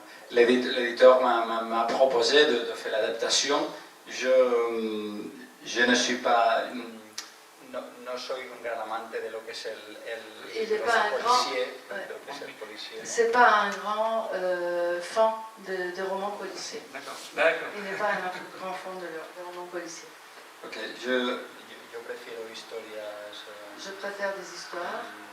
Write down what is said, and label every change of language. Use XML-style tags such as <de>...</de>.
<fr>L'éditeur m'a proposé de faire l'adaptation. Je ne suis pas,</fr> <es>no soy un gran amante de lo que es el</es> <fr>Il n'est pas un grand,</fr> <es>policier, de lo que es el policier.</es> <fr>c'est pas un grand fan de romans policiers. D'accord. Il n'est pas un grand fan de romans policiers.</fr> <es>Ok, yo prefiero historias</es> <fr>Je préfère des histoires</fr>